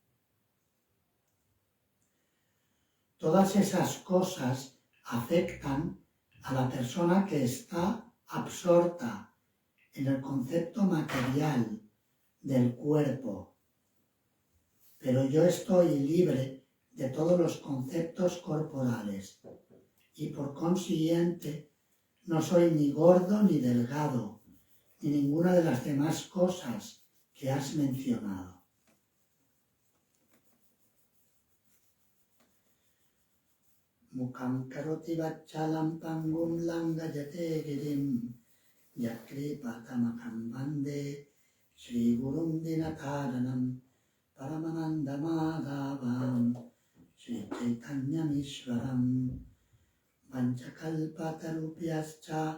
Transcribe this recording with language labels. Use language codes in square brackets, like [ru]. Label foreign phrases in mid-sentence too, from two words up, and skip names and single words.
[es] Todas esas cosas afectan a la persona que está absorta en el concepto material del cuerpo, pero yo estoy libre de todos los conceptos corporales y por consiguiente no soy ni gordo ni delgado, ni ninguna de las demás cosas que has mencionado. [sa] मूकं करोति वाचालं पङ्गुं लङ्घयते गिरिम् यत्कृपा तमहं वन्दे श्री गुरुं दीनतारणम् परमानन्द माधवं श्री चैतन्य ईश्वरम् वाञ्छाकल्पतरुभ्यश्च